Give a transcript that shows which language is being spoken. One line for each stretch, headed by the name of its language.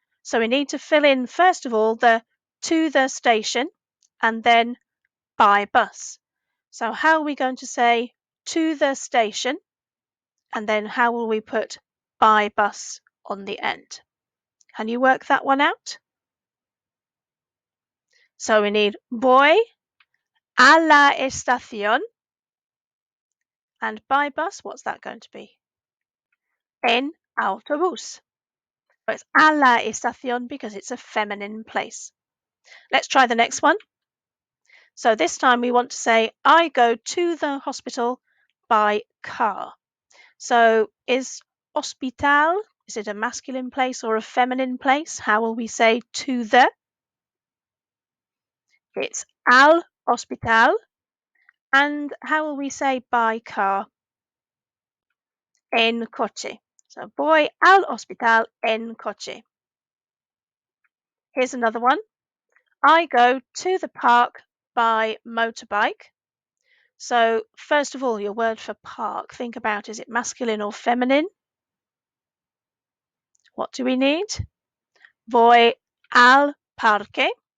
English: So we need to fill in, first of all, the to the station and then by bus. So how are we going to say to the station? And then how will we put by bus on the end? Can you work that one out? So we need
Spanish: voy a la estación.
English: And by bus, what's that going to be?
Spanish: En autobús.
English: So it's
Spanish: a la estación
English: because it's a feminine place. Let's try the next one. So this time we want to say, I go to the hospital by car. So is hospital, is it a masculine place or a feminine place? How will we say to the? It's
Spanish: al hospital.
English: And how will we say by car?
Spanish: En coche. So voy al hospital en coche.
English: Here's another one. I go to the park by motorbike. So first of all, your word for park, think about, is it masculine or feminine? What do we need?
Spanish: Voy al parque.